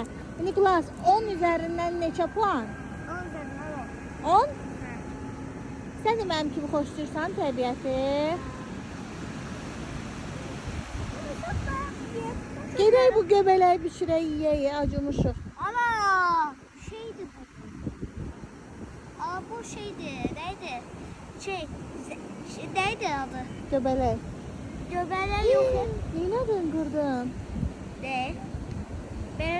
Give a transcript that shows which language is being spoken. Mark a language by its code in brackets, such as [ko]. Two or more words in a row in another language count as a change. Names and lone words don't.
[az] Nikolas 10 üzərindən neçə puan? 10? Sən də mənim kimi xoşlayırsan təbiəti. Gedək bu göbələyi bişirək yeyə, acımışıq. Ana şeydi bu. Aa bu şeydi. Neydi? Neydi adı? Göbələk. [tr] Göbelek yok. Yine döngürdün. Ne? Ben